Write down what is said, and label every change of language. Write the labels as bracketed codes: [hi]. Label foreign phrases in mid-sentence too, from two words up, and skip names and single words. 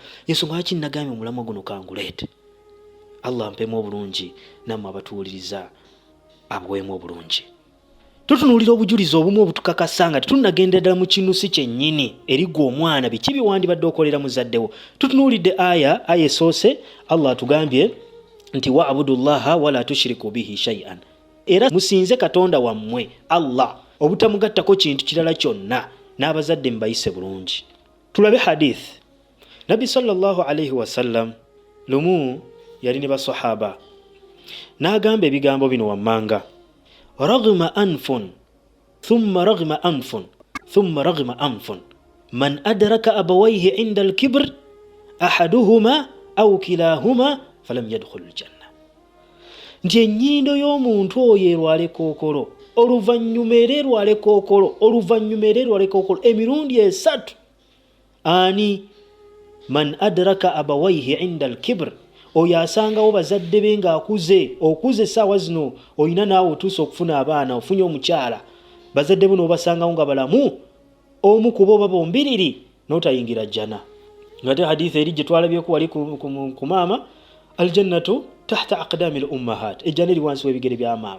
[lg] Ensonga lwaki nagambye omulamwa guno kanguleete. Allah mpemu obulungi, nammwe abatuwuliriza abuweemu obulungi. Tutunuulira obujulizi obumu obutukakasa nga tetunnagenda ddala mu kinusi kyennyini erigwa omwana biki biwandibadde okolera muzaddewo. Tutunuulidde aya esoose, Allah atugambye nti [ar] واعبدوا الله ولا تشركوا به شيئا, [lg] era musinze Katonda wammwe Allah obutamugattako kintu kirala kyonna, n'abazadde mbayise bulungi. Tulabe hadith. Nabbi [ar] صلى الله عليه وسلم [lg] lumu yali ne basahaba, n'agamba ebigambo bino wammanga: [ar] رغم أنف ثم رغم أنف ثم رغم أنف من أدرك أبويه عند الكبر أحدهما أو كليهما فلم يدخل الجنة. [lg] Nti ennyindo y'omuntu oyo erwale kookolo, oluvannyuma era erwale kookolo, emirundi esatu. Ani? [ar] من أدرك أبويه عند الكبر, [lg] oyo asangawo bazadde be ng'akuze. Okuze essaawa zino olina naawe otuuse okufuna abaana, ofunye omukyala, bazadde bo n'obasangawo nga balamu, omu kuba oba bombiriri, n'otayingira jjana. Ng'ate hadithi eri gye twalabyeko wali ku maama, [ar] الجنة تحت أقدام الأمهات, [lg] ejjana eri wansi w'ebigere bya maama.